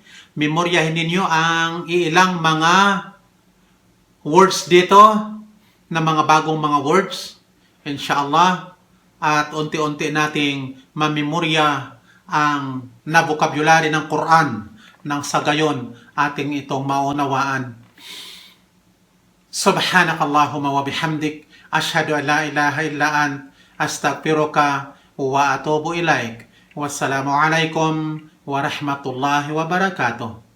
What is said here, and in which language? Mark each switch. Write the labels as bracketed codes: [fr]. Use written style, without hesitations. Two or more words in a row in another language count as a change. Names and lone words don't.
[tl] Memoryahin ninyo ang ilang mga words dito na mga bagong mga words. Inshallah. At unti-unti nating mamemorya ang na vocabulary ng Quran nang sa gayon ating itong maunawaan. [ar] سبحانك اللهم وبحمدك. أشهد أن لا إله إلا أنت. أستغفرك وأتوب إليك. والسلام عليكم ورحمة الله وبركاته.